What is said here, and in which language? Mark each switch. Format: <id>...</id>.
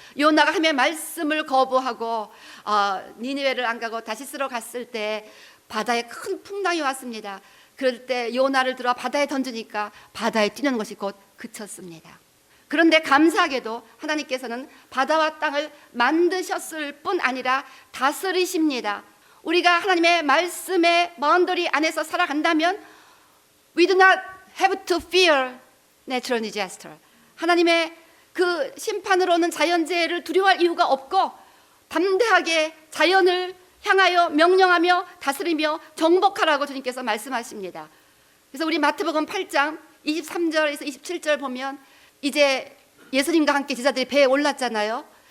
<ko>요나가 하나님의 말씀을 거부하고 니느웨를 안 가고 다시스로 갔을 때 바다에 큰 풍랑이 왔습니다. 그럴 때 요나를 들어 바다에 던지니까 바다에 뛰는 것이 곧 그쳤습니다. 그런데 감사하게도 하나님께서는 바다와 땅을 만드셨을 뿐 아니라 다스리십니다. 우리가 하나님의 말씀의 바운더리 안에서 살아간다면</ko> <en>We do not have to fear natural disaster.</en> <ko>하나님의 그 심판으로는 자연재해를 두려워할 이유가 없고 담대하게 자연을 향하여 명령하며 다스리며 정복하라고 주님께서 말씀하십니다. 그래서 우리 마태복음 8장 23절에서 27절 보면 이제 예수님과 함께 제자들이 배에 올랐잖아요.</ko>